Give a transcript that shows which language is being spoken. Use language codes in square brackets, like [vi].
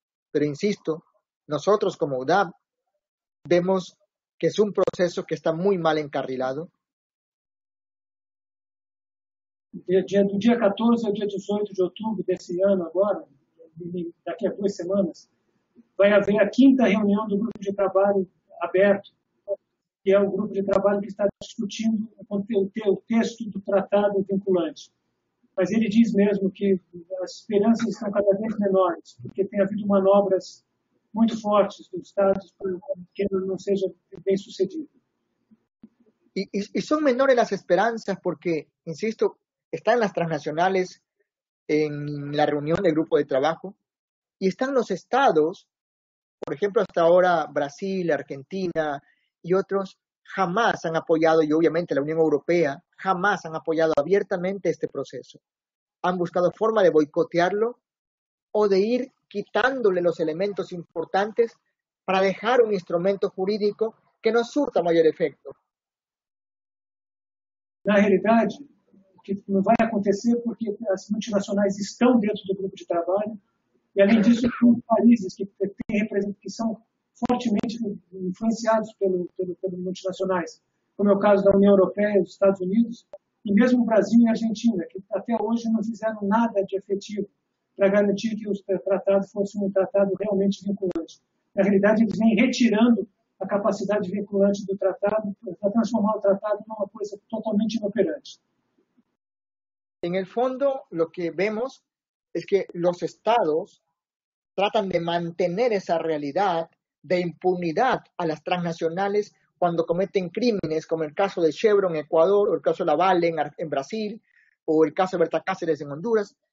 [es] Pero insisto, nosotros como UDAP vemos que es un proceso que está muy mal encarrilado. [pt] Do dia 14 ao dia 18 de outubro desse ano agora, daqui a 2 semanas, vai haver a 5ª reunião do grupo de trabalho aberto, que é o grupo de trabalho que está discutindo o texto do tratado vinculante. Mas ele diz mesmo que as esperanças estão cada vez menores, porque tem havido manobras muito fortes dos estados para que ele não seja bem sucedido. [es] Y son menores las esperanzas porque, insisto, están las transnacionales en la reunión del grupo de trabajo y están los estados, por ejemplo, hasta ahora Brasil, Argentina y otros jamás han apoyado, y obviamente la Unión Europea, jamás han apoyado abiertamente este proceso. Han buscado forma de boicotearlo o de ir quitándole los elementos importantes para dejar un instrumento jurídico que no surta mayor efecto. [pt] Na realidade, o que não vai acontecer porque as multinacionais estão dentro do grupo de trabalho e, além disso, tem países que são fortemente influenciados pelas multinacionais, como é o caso da União Europeia e dos Estados Unidos, e mesmo o Brasil e a Argentina, que até hoje não fizeram nada de efetivo para garantir que o tratado fosse um tratado realmente vinculante. Na realidade, eles vêm retirando a capacidade vinculante do tratado para transformar o tratado numa coisa totalmente inoperante. [es] En el fondo, lo que vemos es que los estados tratan de mantener esa realidad de impunidad a las transnacionales cuando cometen crímenes, como el caso de Chevron en Ecuador, o el caso de Laval en Brasil, o el caso de Berta Cáceres en Honduras.